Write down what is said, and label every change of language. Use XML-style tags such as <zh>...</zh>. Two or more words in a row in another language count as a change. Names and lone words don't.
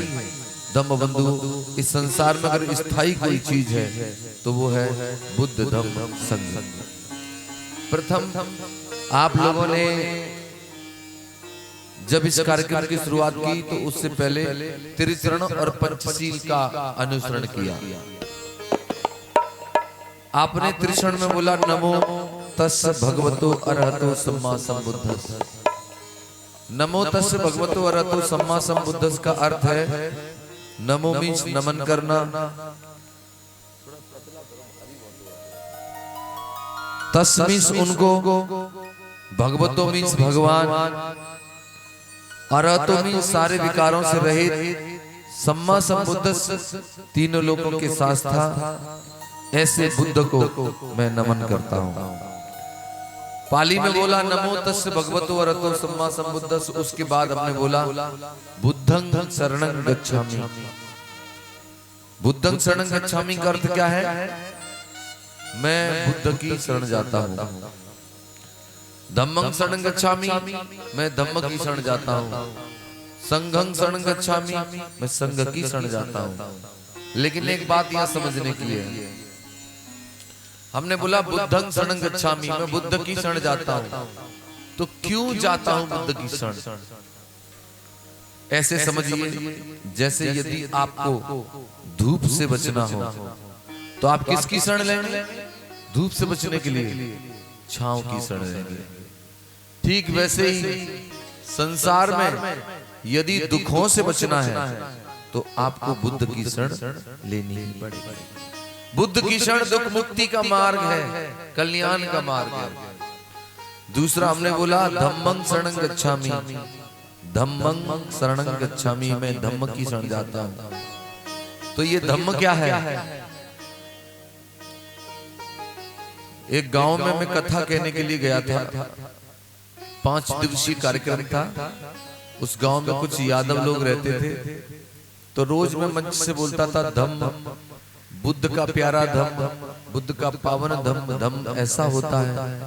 <hi>धम्म बंधु, इस संसार में अगर स्थायी कोई चीज है तो वो है बुद्ध धम्म संघ। प्रथम आप लोगों ने जब इस कार्यक्रम की शुरुआत की तो उससे पहले त्रिचरण और पंचशील का अनुसरण किया। आपने त्रिचरण में बोला</hi> <pi>नमो तस्य भगवतो अरहतो सम्मा सम्बुद्धस्स। नमो तस्य भगवतो अरहतो सम्मा सम्बुद्धस्स</pi> <hi>का अर्थ है नमो मीन्स नमन करना, तस् मीन्स उनको, भगवतो मीन्स भगवान, अरहतो मीन्स सारे विकारों से रहित,</hi> <pi>सम्मा सम्बुद्धस्स</pi> <hi>तीनों लोगों के साथ था। ऐसे बुद्ध को मैं नमन करता हूँ। पाली में बोला</hi> <pi>नमो तस्य भगवतो अरहतो सम्मा सम्बुद्धस्स।</pi> <hi>उसके बाद हमने बोला</hi> <pi>बुद्धं शरणं गच्छामि। बुद्धं शरणं गच्छामि</pi> <hi>का अर्थ क्या है? मैं बुद्ध की शरण जाता हूँ।</hi> <pi>धम्मं शरणं गच्छामि,</pi> <hi>मैं धम्म की शरण जाता हूँ।</hi> <pi>संघं शरणं गच्छामि,</pi> <hi>मैं संघ की शरण जाता हूँ। लेकिन एक बात यहाँ समझने की है, हमने बोला</hi> <pi>बुद्धं शरणं गच्छामि,</pi> <hi>मैं बुद्ध की शरण जाता हूं। तो क्यों जाता हूं बुद्ध की शरण? ऐसे समझिए जैसे यदि आपको धूप से बचना हो तो आप किसकी शरण लेंगे? धूप से बचने के लिए छांव की शरण लेंगे। ठीक वैसे ही संसार में यदि दुखों से बचना है तो आपको बुद्ध की शरण लेनी ही पड़ेगी। बुद्ध की शरण दुख मुक्ति का मार्ग है, कल्याण का मार्ग है। दूसरा हमने बोला</hi> <pi>धम्मं शरणं गच्छामि। धम्मं शरणं गच्छामि,</pi> <hi>मैं धम्म की शरण जाता हूं। तो ये धम्म क्या है? एक गांव में मैं कथा कहने के लिए गया था। 5 दिवसीय कार्यक्रम था। उस गांव में कुछ यादव लोग रहते थे। तो रोज मैं मंच से बोलता था धम्म, बुद्ध का प्यारा धम्म, बुद्ध का पावन धम्म, धम्म ऐसा होता है।</hi>